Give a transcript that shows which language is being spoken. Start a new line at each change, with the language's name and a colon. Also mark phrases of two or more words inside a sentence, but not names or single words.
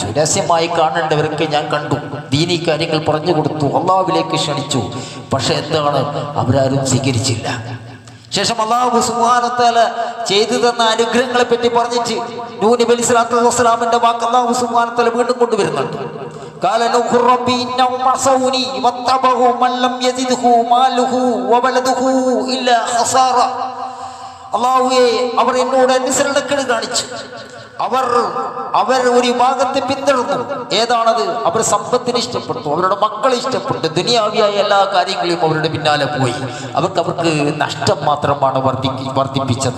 Malayalam: രഹസ്യമായി കാണേണ്ടവരൊക്കെ ഞാൻ കണ്ടു, ദീനീ കാര്യങ്ങൾ പറഞ്ഞു കൊടുത്തു, അള്ളാഹുവിലേക്ക് ക്ഷണിച്ചു. പക്ഷെ എന്താണ്, അവരാരും സ്വീകരിച്ചില്ല. ശേഷം അല്ലാഹു
Arabic: سبحانه وتعالى
Malayalam: ചെയ്തു തന്ന അനുഗ്രഹങ്ങളെ പറ്റി പറഞ്ഞിട്ട് നൂഹ് നബി
Arabic: عليه الصلاة والسلام
Malayalam: വാക്ക് അല്ലാഹു
Arabic: سبحانه وتعالى
Malayalam: വീണ്ടും കൊണ്ടുവരുന്നുണ്ട്.
Arabic: قال نوح ربي إنهم عصوني واتبعوا من لم يزده ماله وولده إلا خسارة.
Malayalam: അല്ലാഹുവേ, അവർ എന്നോട് അനുസരണക്കേട് കാണിച്ചു, അവർ ഒരു ഭാഗത്തെ പിന്തുടർന്നു. ഏതാണത്? അവർ സമ്പത്തിനെ ഇഷ്ടപ്പെട്ടു, അവരുടെ മക്കളെ ഇഷ്ടപ്പെട്ടു, ദുനിയാവിയായ എല്ലാ കാര്യങ്ങളെയും അവരുടെ പിന്നാലെ പോയി. അവർക്ക് നഷ്ടം മാത്രമാണ് വർദ്ധിപ്പിച്ചത്.